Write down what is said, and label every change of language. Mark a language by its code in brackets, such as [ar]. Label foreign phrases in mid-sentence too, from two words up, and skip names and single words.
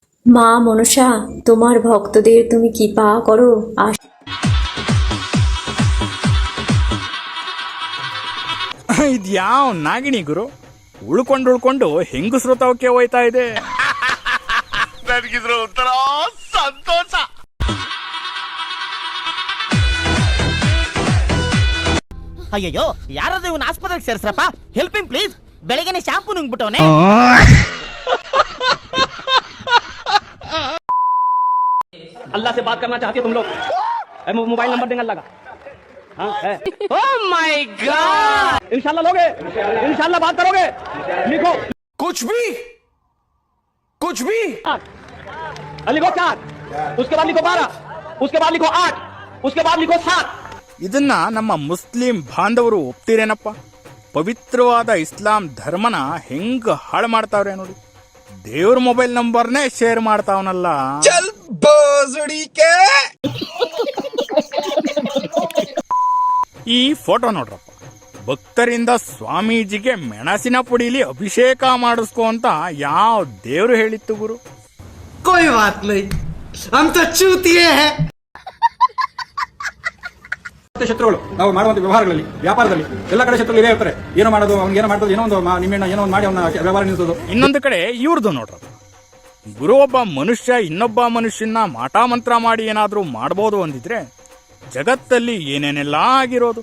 [bn] মা মনসা, তোমার ভক্তদের তুমি কৃপা করো। [kn] ಇದ್ಯಾವ ನಾಗಿಣಿ ಗುರು, ಉಳ್ಕೊಂಡು ಹೆಂಗಸ್ರು ತವಕ್ಕೆ ಹೋಯ್ತಾ ಇದೆ. ನನಗಿದ್ರ ಒಂಥರ ಸಂತೋಷ. ಅಯ್ಯಯ್ಯೋ, ಯಾರಾದ್ರೂ ಇವನ್ ಆಸ್ಪತ್ರೆಗೆ ಸೇರ್ಸ್ರಪ್ಪ. [en] help him please. [kn] ಬೆಳಗ್ಗೆನೆ ಶಾಂಪೂ ನುಂಗ್ಬಿಟ್ಟವನೆ. [hi] अल्लाह से बात करना चाहती हो तुम लोग? मोबाइल नंबर देंगे अल्लाह का. [en] oh my god. [hi] इंशाल्लाह लोगे, इंशाल्लाह बात करोगे. लिखो कुछ भी लिखो 4, उसके बाद लिखो 12, उसके बाद लिखो 8, उसके बाद लिखो 7. [kn] ಇದನ್ನ ನಮ್ಮ ಮುಸ್ಲಿಂ ಬಾಂಧವರು ಒಪ್ತಿರೇನಪ್ಪ? ಪವಿತ್ರವಾದ ಇಸ್ಲಾಂ ಧರ್ಮನ ಹೆಂಗ್ ಹಾಳು ಮಾಡ್ತಾವ್ರೆ ನೋಡಿ. ದೇವ್ರ ಮೊಬೈಲ್ ನಂಬರ್ನೇ ಶೇರ್ ಮಾಡ್ತಾವನಲ್ಲ. ಈ ಫೋಟೋ ನೋಡ್ರಪ್ಪ, ಭಕ್ತರಿಂದ ಸ್ವಾಮೀಜಿಗೆ ಮೆಣಸಿನ ಪುಡಿಲಿ ಅಭಿಷೇಕ ಮಾಡಿಸ್ಕೋ ಅಂತ ಯಾವ ದೇವ್ರು ಹೇಳಿತ್ತು ಗುರು? [hi] कोई बात नहीं, हम तो चूतिए हैं. [kn] ಶತ್ರುಗಳು ನಾವು ಮಾಡುವಂತ ವ್ಯವಹಾರಗಳಲ್ಲಿ, ವ್ಯಾಪಾರದಲ್ಲಿ ಎಲ್ಲ ಕಡೆ ಶತ್ರುಗಳು ಇದೇ ಇರ್ತಾರೆ. ಏನೋ ಮಾಡೋದು, ಅವ್ನಿಗೆ ಏನೋ ಮಾಡೋದು, ಏನೋ ಒಂದು ನಿಮ್ಮೆಣ್ಣ ಏನೋ ಒಂದು ಮಾಡಿ ಅವನ ವ್ಯವಹಾರ ನಿಲ್ಲಿಸೋದು. ಇನ್ನೊಂದು ಕಡೆ ಇವ್ರದ್ದು ನೋಡ್ರಪ್ಪ, ಗುರು ಒಬ್ಬ ಮನುಷ್ಯ ಇನ್ನೊಬ್ಬ ಮನುಷ್ಯನ ಮಾಟ ಮಂತ್ರ ಮಾಡಿ ಏನಾದ್ರೂ ಮಾಡ್ಬೋದು ಅಂದಿದ್ರೆ ಜಗತ್ತಲ್ಲಿ ಏನೇನೆಲ್ಲ ಆಗಿರೋದು.